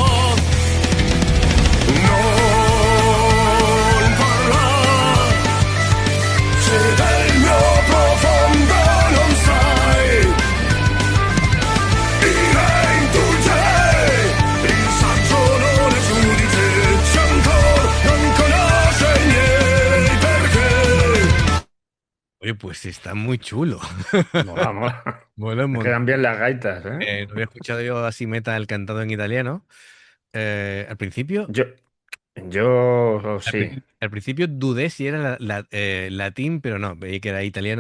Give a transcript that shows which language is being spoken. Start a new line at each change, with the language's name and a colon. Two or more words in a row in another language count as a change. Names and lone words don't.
Italian: Non parlar, se del mio profondo non sai. Ira indulge, il saggio non è giudice, se ancora non conosce i miei perché.
Spanish: Oye, pues está muy chulo. Mola, mola. Mola un Me montón. quedan bien las gaitas, ¿eh? No había escuchado yo así metal cantado en italiano. Al principio, Yo, yo sí, al principio dudé si era latín, pero no, veí que era italiano.